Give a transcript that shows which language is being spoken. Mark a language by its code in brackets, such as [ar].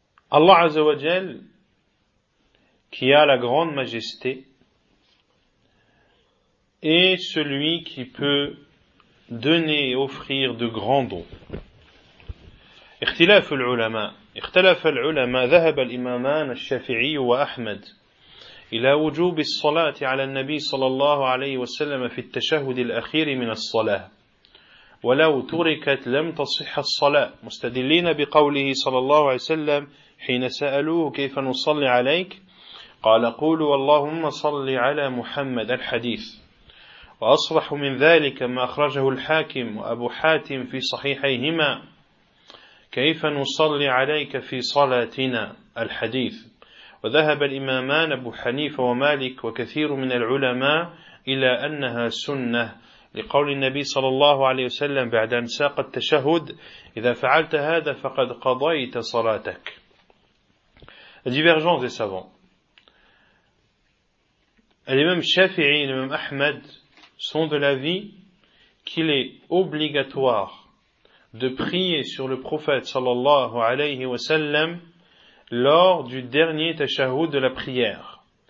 [fr] Allah Azza wa Jal, qui a la grande majesté, est celui qui peut donner et offrir de grands dons. [ar] اختلاف العلماء اختلف العلماء ذهب الإمامان الشافعي وأحمد إلى وجوب الصلاة على النبي صلى الله عليه وسلم في التشهد الأخير من الصلاة ولو تركت لم تصح الصلاة مستدلين بقوله صلى الله عليه وسلم حين سألوه كيف نصلي عليك قال قولوا اللهم صل على محمد الحديث وأصرح من ذلك ما أخرجه الحاكم وأبو حاتم في صحيحيهما كيف نصلي عليك في صلاتنا الحديث وذهب الإمامان أبو حنيفة ومالك وكثير من العلماء إلى أنها سنة لقول النبي صلى الله عليه وسلم بعد أن ساق التشهد إذا فعلت هذا فقد قضيت صلاتك. [fr] La divergence des savants. L'imam Shafi'i et l'imam Ahmed sont de l'avis qu'il est obligatoire de prier sur le prophète sallallahu alayhi wa sallam lors du dernier tashahoud de la prière.